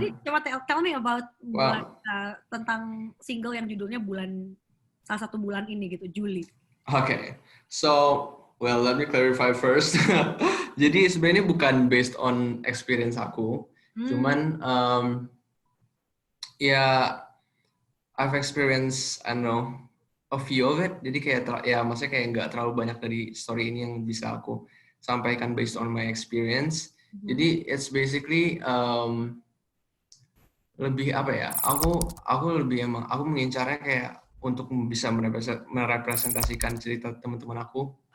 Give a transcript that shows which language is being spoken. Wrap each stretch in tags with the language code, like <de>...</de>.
<id>Jadi coba</id> <en>tell me about</en> <id>tentang single yang judulnya salah satu bulan ini gitu, Juli.</id> <en>Okay, so let me clarify first.</en> <id>Jadi sebenarnya bukan</id> <en>based on experience</en> <id>aku, cuman ya</id> <en>I've experienced, I don't know, a few of it.</en> <id>Jadi kayak maksudnya kayak nggak terlalu banyak dari story ini yang bisa aku sampaikan</id> <en>based on my experience.</en> <id>Jadi</id> <en>it's basically</en> <id>lebih apa ya? Aku mengincarnya kayak untuk bisa merepresentasikan cerita teman-teman aku.</id>